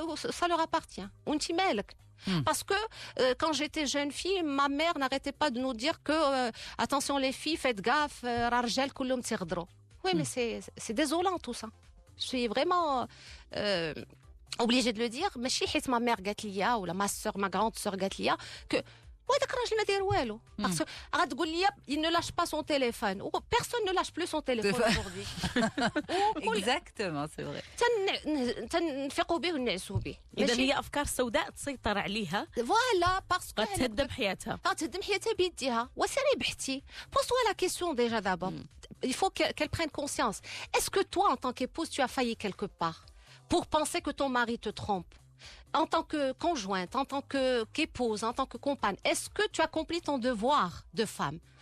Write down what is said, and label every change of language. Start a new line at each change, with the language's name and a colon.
French: Ça leur appartient.
Arabic: وانتي مالك.
French: Parce que quand j'étais jeune fille, ma mère n'arrêtait pas de nous dire que attention les filles, faites gaffe,
Arabic: رجال كلهم تيغدروا.
French: Oui, mais c'est désolant tout ça. Je suis vraiment obligée de le dire.
Arabic: ماشي حيت
French: ma mère
Arabic: قالت لي ولا
French: ma grande sœur
Arabic: قالت لي que وهذاك الراجل ما داير والو.
French: Parce que
Arabic: غتقول لي
French: il ne lâche pas son téléphone. Personne ne lâche plus son téléphone aujourd'hui. Exactement, c'est vrai.
Arabic: تنفقوا به ونعسوا به. إذا هي أفكار سوداء تسيطر عليها.
French: Voilà, parce que
Arabic: غتهدم حياتها. غتهدم حياتها بيديها. وسيري بحتي.
French: Pose-toi la question déjà d'abord. Il faut qu'elle prenne conscience. Est-ce que toi, en tant qu'épouse, tu as failli quelque part pour penser que ton mari te trompe? En tant que conjointe, en tant qu'épouse, en tant que compagne, est-ce que tu accomplis ton devoir de femme?